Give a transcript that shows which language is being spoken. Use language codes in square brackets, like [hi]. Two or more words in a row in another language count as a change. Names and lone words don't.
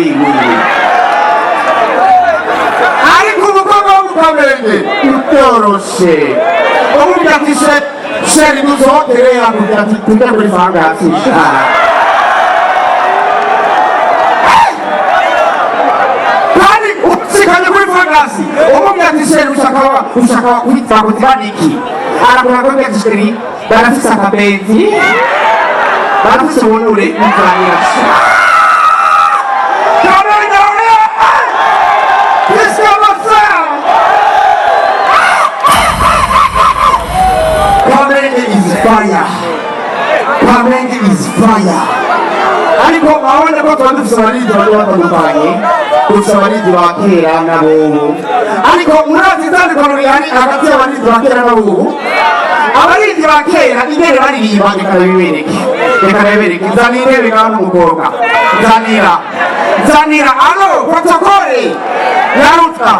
[rn] ariko umukobwa wo mu Kamenge utoroshe umubwira ati sheri dusohokere yakubwira ati tujya muri fangasi kandi usikanye kuri fangasi umubwira ati sheri ushaka kwitwa kuzibaniki arakubwira ati sheri barafise akabenzi barafise ubunure n'ukurangira [en] Kamenge is fire. [rn] Ariko abonye ko tuba dufise abaririmbyi bagiye batandukanye, dufise abaririmbyi ba kera n'abubu. Ariko murazi itandukaniro rihari hagati y'abaririmbyi ba kera n'abubu. Abaririmbyi ba kera ingene baririmba reka bibereke. Nzanire bigana n'umukobwa. Nzanira alo protokole yaruta.